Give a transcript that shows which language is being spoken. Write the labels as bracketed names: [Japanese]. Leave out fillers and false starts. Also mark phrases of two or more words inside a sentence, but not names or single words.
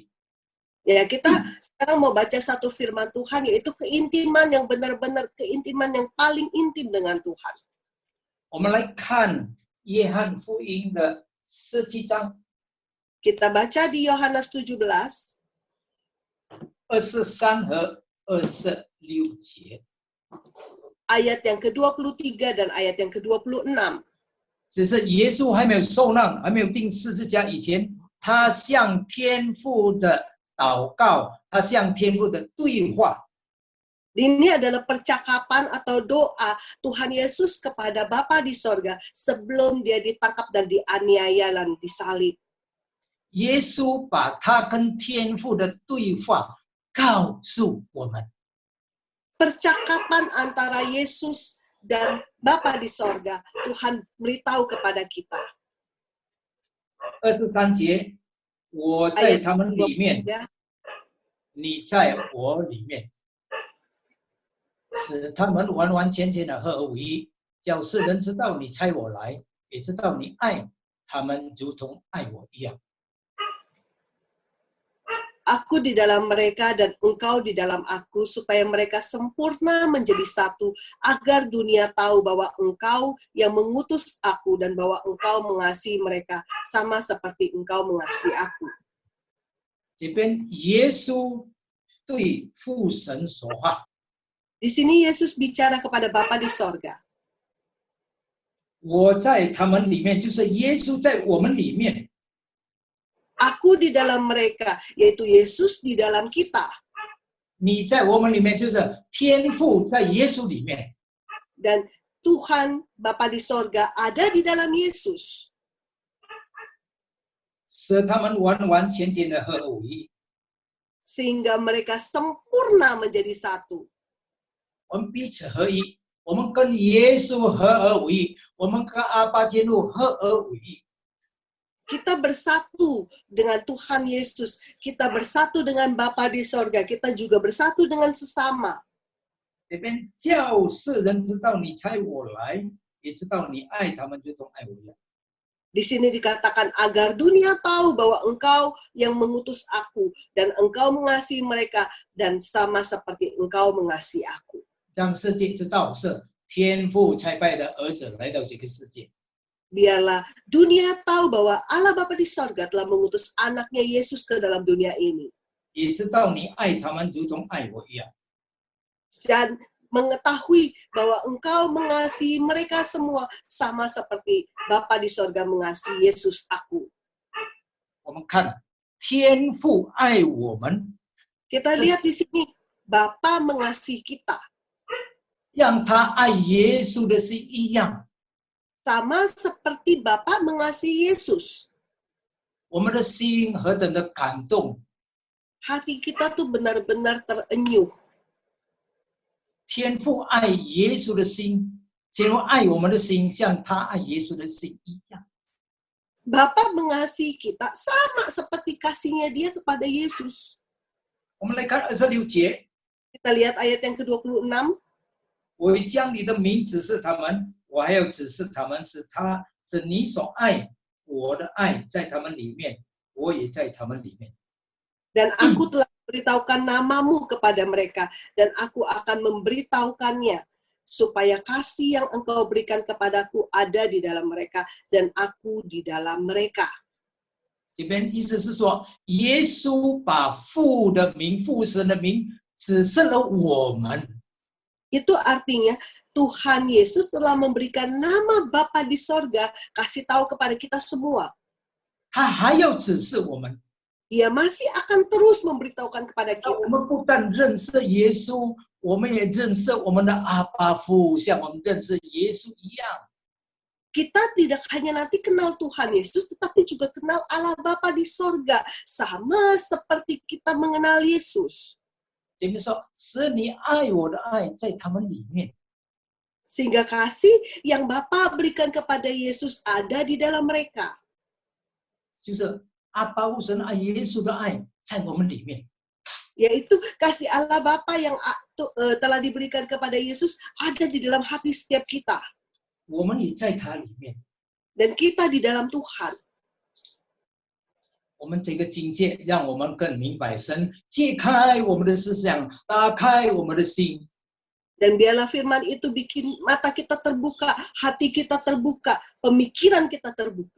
[Indonesian] Ya, kita sekarang mau baca satu firman Tuhan, yaitu keintiman yang benar-benar, keintiman yang paling intim dengan Tuhan. [Chinese] 我们来看约翰福音的17章 [Indonesian] Kita baca di Yohanes 17, [Chinese] 23 和26节。 [Indonesian] ayat yang ke-23 dan ayat yang ke-26. [Chinese] 只是耶稣还没有受难，还没有钉十字架以前，他向天父的祷告，他向天父的对话。 [Indonesian] Ini adalah percakapan atau doa Tuhan Yesus kepada Bapa di sorga sebelum dia ditangkap dan dianiaya dan disalib. [Chinese] 耶稣把他跟天父的对话告诉我们。 [Indonesian] Percakapan antara Yesus dan Bapa di sorga, Tuhan beritahu kepada kita. [Chinese] 23 节，我在他们里面， 你在我里面，使他们完完全全的合而为一，叫世人知道你差我来，也知道你爱他们如同爱我一样。 [Indonesian] Aku di dalam mereka dan engkau di dalam aku, supaya mereka sempurna menjadi satu, agar dunia tahu bahwa engkau yang mengutus aku dan bahwa engkau mengasihi mereka sama seperti engkau mengasihi aku. [Chinese] 这边耶稣对父神说话， [Indonesian] Di sini Yesus bicara kepada Bapa di sorga. [Chinese] 我在他们里面，就是耶稣在我们里面。 [Indonesian] Aku di dalam mereka, yaitu Yesus di dalam kita. [Chinese] 你在我们里面，就是天父在耶稣里面。 [Indonesian] Dan Tuhan Bapa di sorga ada di dalam Yesus. [Chinese] 使他们完完全全的合而为一。 [Indonesian] Sehingga mereka sempurna menjadi satu. [Chinese] 我们彼此合一，我们跟耶稣合而为一，我们跟阿爸天父合而为一。 [Indonesian] Kita bersatu dengan Tuhan Yesus. Kita bersatu dengan Bapa di sorga. Kita juga bersatu dengan sesama. [Chinese] 这边叫世人知道你差我来，也知道你爱他们，如同爱我一样。 [Indonesian] Di sini dikatakan agar dunia tahu bahwa engkau yang mengutus aku dan engkau mengasihi mereka dan sama seperti engkau mengasihi aku. [Chinese] 让世界知道是天父差派的儿子来到这个世界。 [Indonesian] Biarlah dunia tahu bahwa Allah Bapa di sorga telah mengutus anaknya Yesus ke dalam dunia ini. [Chinese] 也知道你爱他们，如同爱我一样。 [Indonesian] Dan mengetahui bahwa engkau mengasihi mereka semua sama seperti Bapa di sorga mengasihi Yesus aku. [Chinese] 我们看天父爱我们， [Indonesian] Kita lihat di sini, Bapa mengasihi kita. [Chinese] 让他爱耶稣的心一样。 [Indonesian] Sama seperti Bapa mengasihi Yesus. [Chinese] 我们的心何等的感动！ [Indonesian] Hati kita tuh benar-benar terenyuh. [Chinese] 天父爱耶稣的心，天父爱我们的心，像他爱耶稣的心一样。 [Indonesian] Bapa mengasihi kita sama seperti kasihnya dia kepada Yesus. [Chinese] 我们来看26节， [Indonesian] Kita lihat ayat yang ke-26. [Chinese] 我将你的名指示他们，我还要指示他们，是你所爱我的爱在他们里面，我也在他们里面。 [Indonesian] Dan aku telah memberitahukan namamu kepada mereka, dan aku akan memberitahukannya, supaya kasih yang engkau berikan kepadaku ada di dalam mereka, dan aku di dalam mereka. [Chinese] 这边意思是说，耶稣把父的名、父神的名指示了我们。 [Indonesian] Itu artinya Tuhan Yesus telah memberikan nama Bapa di sorga, kasih tahu kepada kita semua. [Chinese] 他还要指示我们。 [Indonesian] Dia masih akan terus memberitahukan kepada [Chinese] 我 [Indonesian] kita. [Chinese] 们不但认识耶稣，我们也认识我们的阿爸父，像我们认识耶稣一样。 [Indonesian] Kita tidak hanya nanti kenal Tuhan Yesus, tetapi juga kenal Allah Bapa di sorga. Sama seperti kita mengenal Yesus. [Chinese] 前面说，使你爱我的爱在他们里面。 [Indonesian] Sehingga kasih yang Bapa berikan kepada Yesus ada di dalam mereka. [Chinese] 就是阿爸父神爱耶稣的爱在我们里面。 [Indonesian] Yaitu kasih Allah Bapa yang telah diberikan kepada Yesus ada di dalam hati setiap kita. [Chinese] 我们也在他里面。 [Indonesian] Dan kita di dalam Tuhan. [Chinese] 我们这个境界，让我们更明白神，揭开我们的思想，打开我们的心。 [Indonesian] Dan biarlah firman itu bikin mata kita terbuka, hati kita terbuka, pemikiran kita terbuka.